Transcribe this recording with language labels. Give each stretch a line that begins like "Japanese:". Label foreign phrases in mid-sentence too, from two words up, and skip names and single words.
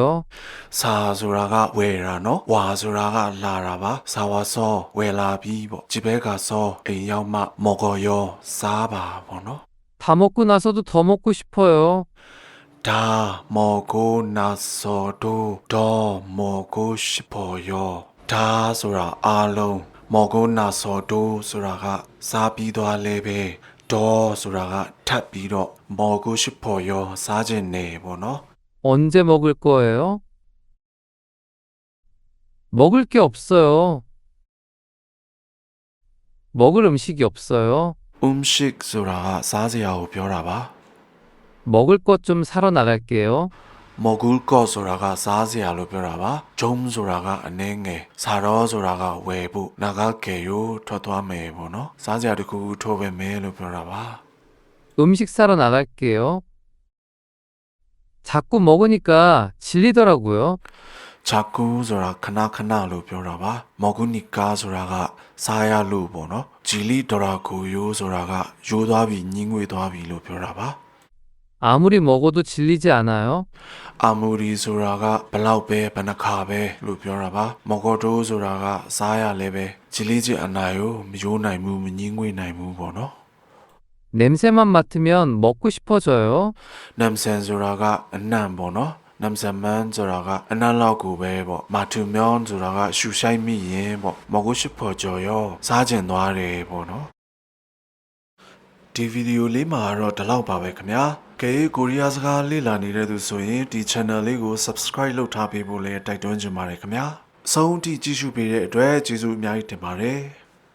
Burmese: 사 ဆိုတာက ဝယ်တာနော် 와ဆိုတာက လာတာပါ 사와서 ဝယ်လာပြီးပေါ့
Korean: 집에 가서
Burmese: အိမ်ရောက်မှ 먹어요 စားပါပေါ့နော်
Korean: 다 먹고 나서도 더 먹고 싶어요. 다 먹고 나서도 더 먹고 싶어요.
Burmese: 다 ဆိုတာအားလုံး
Korean: 먹고 나서도
Burmese: ဆိုတာက စားပြီးသွားလဲပဲ 더ဆိုတာက ထပ်ပြီးတော့
Korean: 먹고 싶어요.
Burmese: စားခြင်းနဲ့ပေါ့နော်
Korean: 언제 먹을 거예요? 먹을 게 없어요. 먹을 음식이 없어요.
Burmese: 음식 ဆိုတာက စားစရာကို ပြောတာပါ
Korean: 먹을 것 좀 사러 나갈게요. 먹을 거
Burmese: ဆိုတာက စားစရာလို့ ပြောတာပါ 좀ဆိုတာက အနည်းငယ် 사러ဆိုတာက ဝယ်ဖို့ 나갈게요 ထွက်သွားမယ်ပေါ့နော် စားစရာတစ်ခုထုတ်ပေးမယ်လို့ ပြောတာပါ
Korean: 음식 사러 나갈게요. 자꾸 먹으니까 질리더라고요.
Burmese: 자꾸 ဆိုတာခဏခဏလို့ ပြောတာပါ 먹으니까ဆိုတာက စားရလို့ပေါ့နော် 질리더라고요ဆိုတာက 요သွားပြီ ညင်းငွေသွားပြီလို့ ပြောတာပါ
Korean: 아무리 먹어도 질리지 않아요.
Burmese: 아무리 ဆိုတာက ဘလောက်ပဲ ဘယ်နှခါပဲလို့ ပြောတာပါ 먹어도ဆိုတာက စားရလဲပဲ
Korean: 질리지 않아요
Burmese: မယိုးနိုင်ဘူး မညင်းငွေနိုင်ဘူးပေါ့နော်
Korean: 냄새만 맡으면 먹고 싶어져요.
Burmese: 냄새 ဆိုတာက အနံ့ပေါ့နော် 냄새만ဆိုတာက အနံ့လောက်ကိုပဲပေါ့ 맡으면ဆိုတာက ရှူရှိုက်မိရင်ပေါ့
Korean: 먹고 싶어져요
Burmese: စားကျင်သွားတယ်ပေါ့နော် ဒီဗီဒီယိုလေးမှာတော့ဒီလောက်ပါပဲခင်ဗျာ ကဲကိုရီးယားစကားလေ့လာနေတဲ့သူဆိုရင်ဒီ channel လေးကို subscribe လုပ်ထားပေးဖို့လည်းတိုက်တွန်းချင်ပါတယ်ခင်ဗျာအဆုံးထိကြည့်ရှုပေးတဲ့အတွက်ကျေးဇူးအများကြီးတင်ပါတယ်